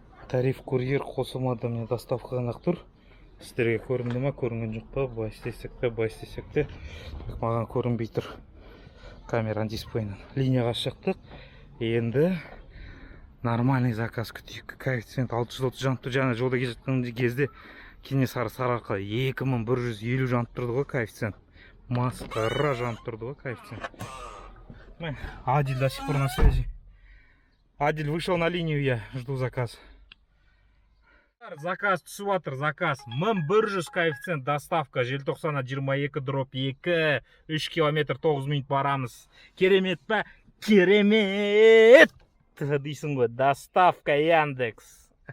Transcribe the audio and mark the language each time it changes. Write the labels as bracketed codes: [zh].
[kk] Тариф курьер қосылмады, міне доставка ғана тұр. Сіздерге көрінді ма, көрінген жоқ па? Былай істесек те. Маған көрінбей тұр. Камераның дисплейінен. Линияға шықтық. Енді [ru] нормальный [kk] заказ күтейік. Коэффициент 630 жанып тұр. Жаңа жолда кеткен кезде Кенесары Сарыарқа 2150 жанып тұрды ғой коэффициент. Масқара жанып тұрды ғой коэффициент. [ru] Адиль до сих пор на связи. Адиль вышел на линию, я жду заказ. [kk] Заказ түсіп жатыр, заказ. 1100 коэффициент доставка. Желтоқсана 22/2, 3 километр 9 минут барамыз. Керемет па? Керемет! Дейсің ғой, доставка Яндекс.